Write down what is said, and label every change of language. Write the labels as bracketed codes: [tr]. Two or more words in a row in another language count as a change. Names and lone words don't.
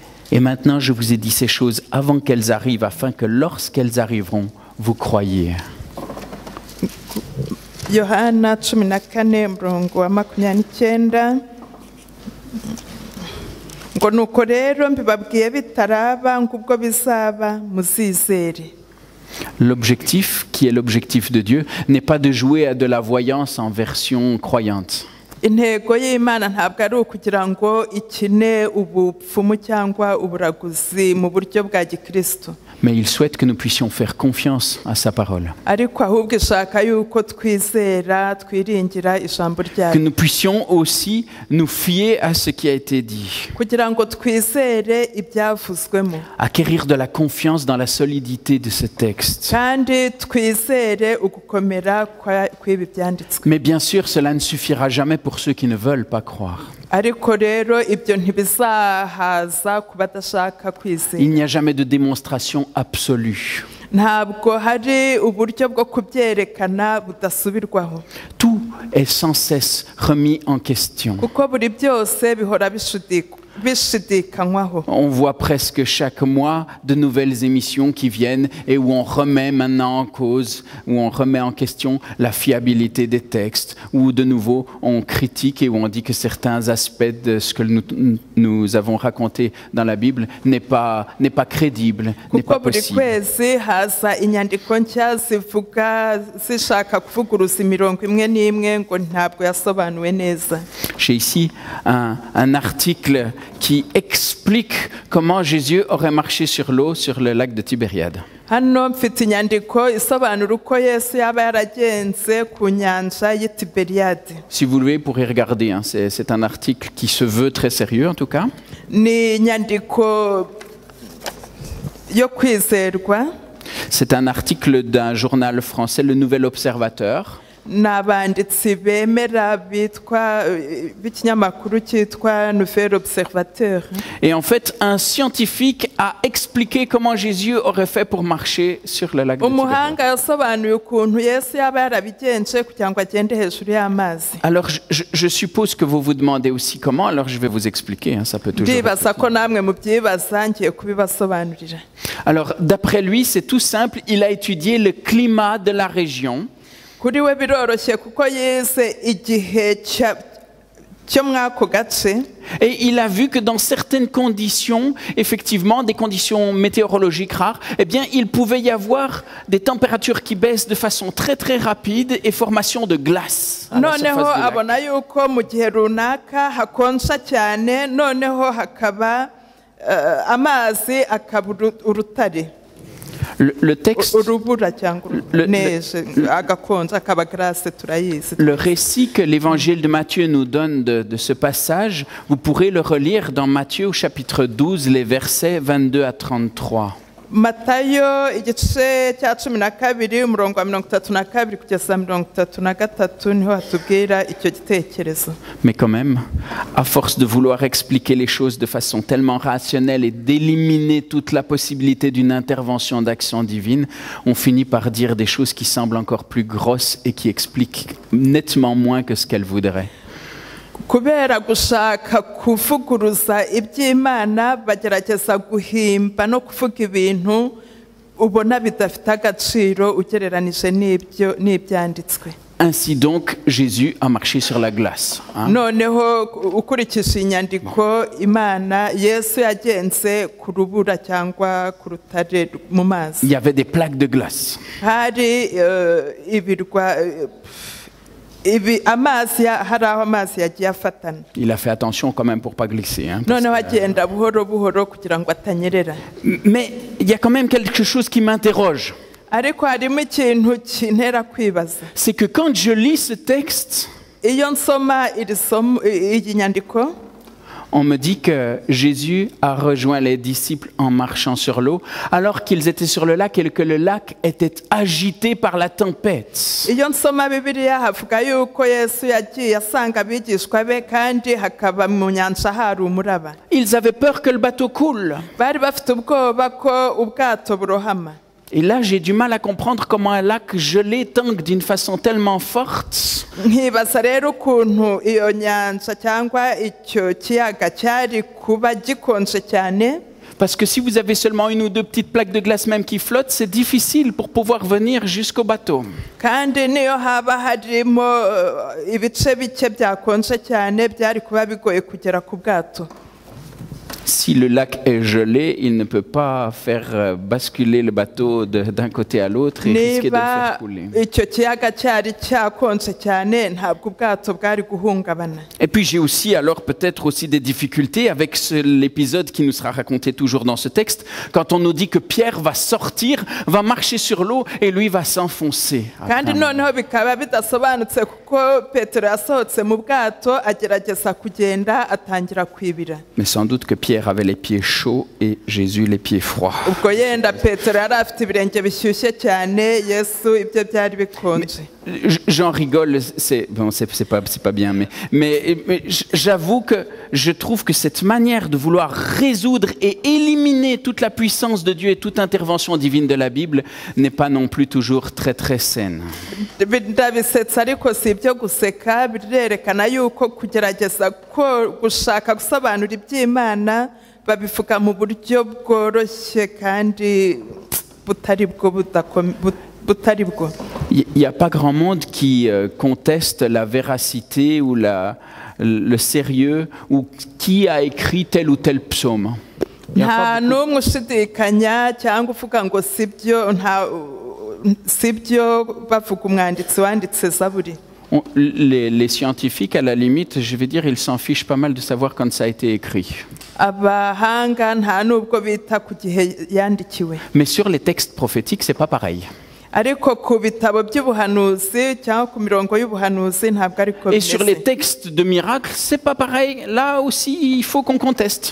[fr] Et maintenant, je vous ai dit ces choses avant qu'elles arrivent, afin que lorsqu'elles arriveront, vous croyiez. [rw] Yohana 14 murongo wa 29 ngo nuko rero mbibabwiye bitaraba ngubwo bizaba muzizere. [fr] L'objectif, qui est l'objectif de Dieu, n'est pas de jouer à de la voyance en version croyante. [rw] Intego y'Imana ntabwo ari ukugira ngo ikine ubupfumu cyangwa uburaguzi mu buryo bwa gikristo. [fr] Mais il souhaite que nous puissions faire confiance à sa parole. [rw] ariko ahubwo ishaka yuko twizera twiringira ijambo [fr] Que [rw] ryayo [fr] nous puissions aussi nous fier à ce qui a été dit. [rw] kugira ngo twizere ibyavuzwemo [fr] Acquérir de la confiance dans la solidité de ce texte. [rw] kandi twizere ugukomera kw'ibi byanditswe. [fr] Mais bien sûr, cela ne suffira jamais pour ceux qui ne veulent pas croire. [rw] ariko rero ibyo ntibizahaza ku badashaka kwizera. [fr] Il n'y a jamais de démonstration absolue. [rw] ntabwo hari uburyo bwo kubyerekana budasubirwaho [fr] Tout est sans cesse remis en question. [rw] kuko buri byose bihora bishudikwa. bishidikanywaho. [fr] On voit presque chaque mois de nouvelles émissions qui viennent et où on remet maintenant en cause, où on remet en question la fiabilité des textes, où de nouveau on critique et où on dit que certains aspects de ce que nous avons raconté dans la Bible n'est pas crédible, n'est pas [rw] Kuko buri [fr] possible. [rw] kwezi haza inyandiko nshya zivuga zishaka kuvuguruza imirongo imwe n'imwe ngo ntabwo yasobanuwe neza. [fr] J'ai ici un article qui explique comment Jésus aurait marché sur l'eau sur le lac de Tibériade. [rw] Hano mfite inyandiko isobanura uko Yesu yaba yaragenze ku nyanja y'i Tiberiyade. [fr] Si vous voulez, vous pourrez regarder, hein, c'est un article qui se veut très sérieux en tout cas. [rw] Ni inyandiko yo kwizerwa. [fr] C'est un article d'un journal français, Le Nouvel Observateur. [rw] N'abanditsi bemera b'ikinyamakuru cyitwa Nouvel Observateur. [fr] Et en fait, un scientifique a expliqué comment Jésus aurait fait pour marcher sur le lac de Tibériade. [rw] Umuhanga yasobanuye ukuntu Yesu yaba yarabigenje kugira ngo agende hejuru y'amazi. [fr] Alors, je suppose que vous vous demandez aussi comment, alors je vais vous expliquer, hein, ça peut toujours... [rw] Ndibaza ko namwe mubyibaza ngiye kubibasobanurira. [fr] Alors, d'après lui, c'est tout simple, il a étudié le climat de la région. [rw] Kuri we biroroshye kuko yize igihe cyo mwako gace. [fr] Et il a vu que dans certaines conditions, effectivement, des conditions météorologiques rares, eh bien, il pouvait y avoir des températures qui baissent de façon très très rapide et formation de glace à la surface [rw] Noneho [fr] du lac. [rw] abona yuko mu gihe runaka hakonja cyane, noneho hakaba amazi akaba urutare. [fr] Le texte, [rw] Urubura cyangwa neige agakonja akaba glace turayizi. [fr] le récit que l'évangile de Matthieu nous donne de ce passage, vous pourrez le relire dans Matthieu au chapitre 12, les versets 22 à 33. [rw] Matayo igice cya 12 umurongo wa 32 kugeza 33 niho hatubwira icyo gitekerezo. [fr] Mais quand même, à force de vouloir expliquer les choses de façon tellement rationnelle et d'éliminer toute la possibilité d'une intervention d'action divine, on finit par dire des choses qui semblent encore plus grosses et qui expliquent nettement moins que ce qu'elles voudraient. [rw] Kubera gushaka kuvuguruza iby'Imana bagerageza guhimba no kuvuga ibintu ubona bidafite agaciro ugereranije n'ibyanditswe. [fr] Ainsi donc, Jésus a marché sur la glace. Hein? [rw] Noneho ukurikije inyandiko Imana Yesu yagenze ku rubura cyangwa ku rutare mu mazi. [fr] Il y avait des plaques de glace. [rw] Hari ibirwa amazi hari aho amazi yagiye afatana. [fr] Il a fait attention quand même pour pas glisser. Hein, [rw] Noneho agenda buhoro buhoro kugira ngo atanyerera. [fr] Mais il y a quand même quelque chose qui m'interroge. [rw] Ariko harimo ikintu kintera kwibaza. [fr] C'est que quand je lis ce texte, [rw] Iyo nsoma iyi nyandiko, [fr] on me dit que Jésus a rejoint les disciples en marchant sur l'eau, alors qu'ils étaient sur le lac et que le lac était agité par la tempête. [rw] iyo nsoma Bibiliya havuga yuko Yesu yagiye asanga abigishwa be kandi hakaba mu nyanja hari umuraba. [fr] Ils avaient peur que le bateau coule. [rw] Bari bafite ubwoba ko ubwato burohama. [fr] Et là, j'ai du mal à comprendre comment un lac gelé tangue d'une façon tellement forte. [rw] Nkibaza rero ukuntu iyo nyanja cyangwa icyo kiyaga cyari kuba gikonje cyane. [fr] Parce que si vous avez seulement une ou deux petites plaques de glace même qui flottent, c'est difficile pour pouvoir venir jusqu'au bateau. [rw] Kandi niyo haba harimo ibice bike byakonje cyane byari kuba bigoye kugera ku bwato. [fr] Si le lac est gelé, il ne peut pas faire basculer le bateau d'un côté à l'autre et risquer de le faire couler. [rw] Icyo kiyaga cyari cyakonje cyane ntabwo ubwato bwari guhungabana. [fr] Et puis j'ai aussi alors peut-être aussi des difficultés avec l'épisode qui nous sera raconté toujours dans ce texte, quand on nous dit que Pierre va sortir, va marcher sur l'eau et lui va s'enfoncer. [rw] Kandi noneho bikaba bidasobanutse kuko Petero yasohotse mu bwato agerageza kugenda atangira kwibira. [fr] Mais sans doute que Pierre Pierre avait les pieds chauds et Jésus les pieds froids. [rw] ubwo yenda petero yari afite ibirenge bishyushye cyane yesu ibyo byari bikonje. [fr] J'en rigole, c'est pas bien, mais j'avoue que je trouve que cette manière de vouloir résoudre et éliminer toute la puissance de Dieu et toute intervention divine de la Bible n'est pas non plus toujours très très saine. [rw] ndabisetsa ariko si ibyo guseka, birerekana yuko kugerageza gushaka gusobanura iby'Imana babivuga mu buryo bworoshye kandi butari bwo. [fr] Il n'y a pas grand monde qui conteste la véracité ou le sérieux ou qui a écrit tel ou tel psaume. [rw] nta n'umwe ushidikanya cyangwa uvuga ngo sibyo bavuga umwanditsi wanditse Zaburi. [fr] Les scientifiques, à la limite, je vais dire, ils s'en fichent pas mal de savoir quand ça a été écrit. [rw] abahanga nta n'ubwo bita ku gihe yandikiwe. [fr] Mais sur les textes prophétiques, c'est pas pareil. [rw] ariko ku bitabo by'ubuhanuzi cyangwa ku mirongo y'ubuhanuzi ntabwo ariko [fr] Et sur les textes de miracles, c'est pas pareil. Là aussi, il faut qu'on conteste.